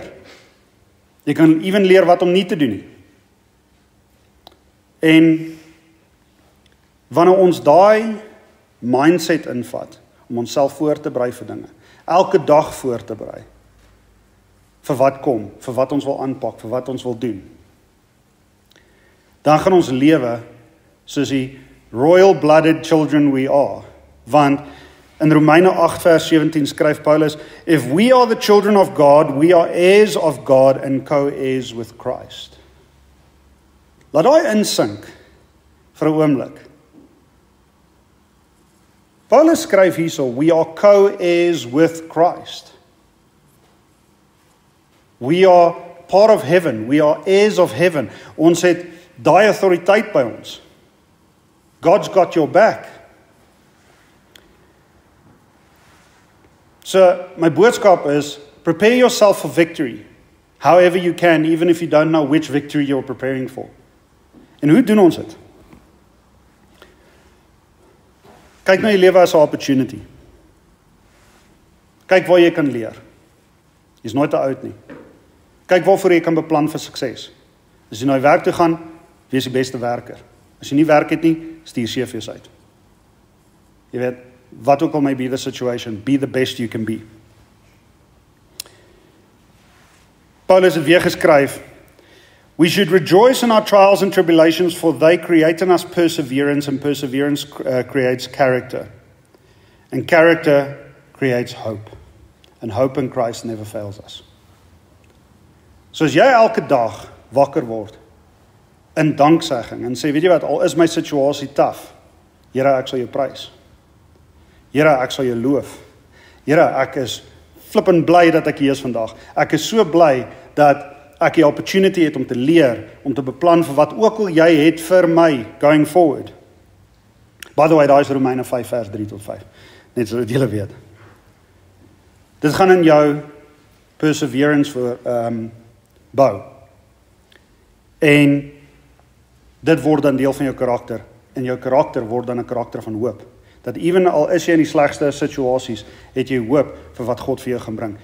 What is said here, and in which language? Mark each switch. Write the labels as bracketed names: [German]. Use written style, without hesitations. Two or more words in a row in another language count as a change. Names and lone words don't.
[Afrikaans] Jy kan ewen leer wat om nie te doen nie. En wanneer ons daai mindset invat, om onsself voor te berei vir dinge, elke dag voor te berei, vir wat kom, vir wat ons wil aanpak, vir wat ons wil doen, dan gaan ons lewe soos die [English] royal-blooded children we are. [Afrikaans] Want in Romeine 8 vers 17 skryf Paulus, [English] if we are the children of God, we are heirs of God and co-heirs with Christ. [Afrikaans] Laat daai insink vir 'n oomblik. Paulus skryf hierso, [English] we are co-heirs with Christ. We are part of heaven, we are heirs of heaven. [Afrikaans] Ons het daai autoriteit by ons. [English] God's got your back. So, [Afrikaans] my boodskap is, [English] prepare yourself for victory, however you can, even if you don't know which victory you're preparing for. [Afrikaans] En hoe doen ons dit? Kyk na jou lewe as 'n opportunity. Kyk waar jy kan leer. Jy's nooit te oud nie. Kyk waarvoor jy kan beplan vir sukses. As jy na die werk toe gaan, wees die beste werker. As jy nie werk het nie, stuur CV's uit. Jy weet, wat ook al [English] may be the situation, be the best you can be. [Afrikaans] Paulus het weer geskryf, [English] we should rejoice in our trials and tribulations, for they create in us perseverance, and perseverance creates character. And character creates hope. And hope in Christ never fails us. [Afrikaans] So as jy elke dag wakker word, in danksegging, en sê, weet jy wat, al is my situasie taaf, Here, ek sal jou prys. Here, ek sal jou loof. Here, ek is flippend bly dat ek hier is vandag. Ek is so bly dat ek die opportunity het om te leer, om te beplan vir wat ook al jy het vir my, [English] going forward. By the way, [Afrikaans] daar is Romeine 5 vers 3 tot 5. Net so dat julle weet. Dit gaan in jou perseverance voor bou. En dit word dan deel van jou karakter. En jou karakter word dan 'n karakter van hoop. Dat even al is jy in die slegste situasies, het jy hoop vir wat God vir jou gaan bring.